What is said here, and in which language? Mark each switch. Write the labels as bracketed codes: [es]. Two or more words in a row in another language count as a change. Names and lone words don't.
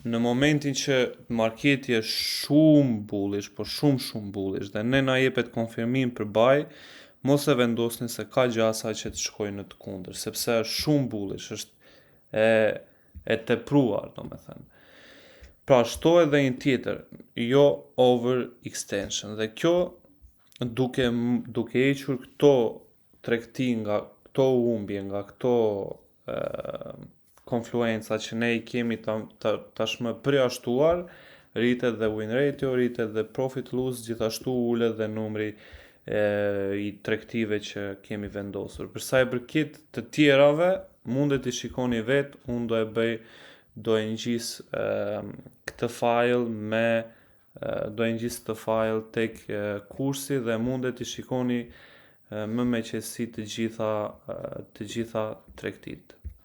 [sq] në momentin që marketi është shumë bullish, po shumë bullish, dhe ne na jepet konfirmim për buy, mos e vendosni se ka gjasa që të shkojë në të kundër, sepse është shumë bullish, është e tepruar, domethënë. Pra, shto edhe një tjetër, jo [en] over extension, [sq] dhe kjo duke hequr këto tregti nga këto humbje, nga këto konfluenca që ne i kemi tashmë përjashtuar, rritet dhe [en] win ratio, [sq] rritet dhe [en] profit loss, [sq] gjithashtu ulet dhe numri i tregtive që kemi vendosur. Për sa i përket të tjerave, mundet i shikoni vetë, unë do e ngjis këtë file do e ngjis këtë file tek kursi dhe mundet i shikoni më me qetësi të gjitha tregtit.